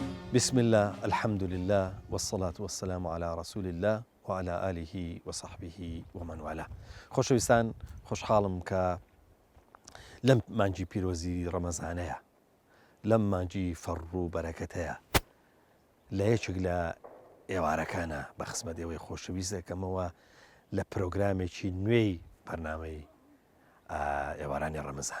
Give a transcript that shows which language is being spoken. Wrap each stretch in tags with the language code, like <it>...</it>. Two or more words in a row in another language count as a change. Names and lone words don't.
<ar>بسم الله الحمد لله والصلاة والسلام على رسول الله وعلى آله وصحبه ومن والاه.</ar> <ckb>خۆشەویستان خۆشحاڵم کە لەم مانجی پیرۆزی ڕەمەزانەیە، لەم مانجی فەڕ و بەرەکەتەیە لە یەکێک لە ئێوارەکانە بە خزمەت ئێوەی خۆشەویست دەکەمەوە لە پرۆگرامێکی نوێی بەرنامەی ئێوارانی ڕەمەزان.</ckb>